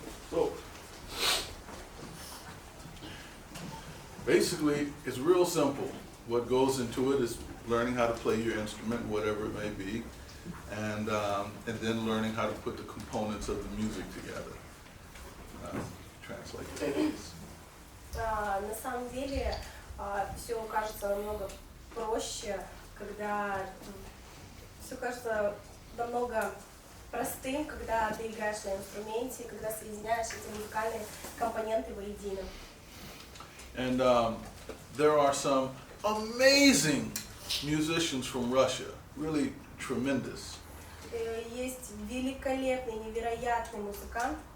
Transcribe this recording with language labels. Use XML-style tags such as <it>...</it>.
<en>So, basically, it's real simple. What goes into it is learning how to play your instrument, whatever it may be, and then learning how to put the components of the music together. Translate that, please.</en> <ru>На самом деле все кажется намного проще, когда все кажется намного простым, когда ты играешь на инструменте, когда соединяешь эти музыкальные компоненты воедино.</ru> <en>And there are some amazing musicians from Russia, really tremendous.</en> <ru>Есть невероятный музыкант.</ru>